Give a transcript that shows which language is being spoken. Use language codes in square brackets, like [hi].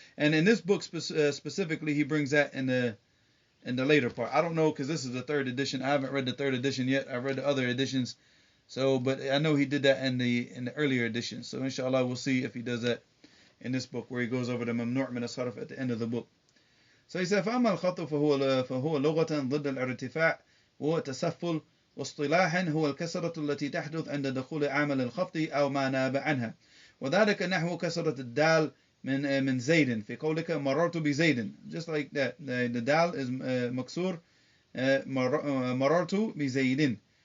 [en] And in this book specifically, he brings that in the later part. I don't know because this is the third edition. I haven't read the third edition yet. I've read the other editions. So, but I know he did that in the earlier editions. So inshallah, we'll see if he does that in this book where he goes over the mamnu' min as-sarf at the end of the book. So he said, [ar] فأما الخط فهو لغة ضد الارتفاع وهو تسفل واصطلاحا هو الكسرة التي تحدث عند دخول عامل الخفض أو ما ناب عنها وذلك نحو كسرة الدال من زيد في قولك مررت بزيد. [en] Just like that, the dal is مكسور [ar] مررت بزيد.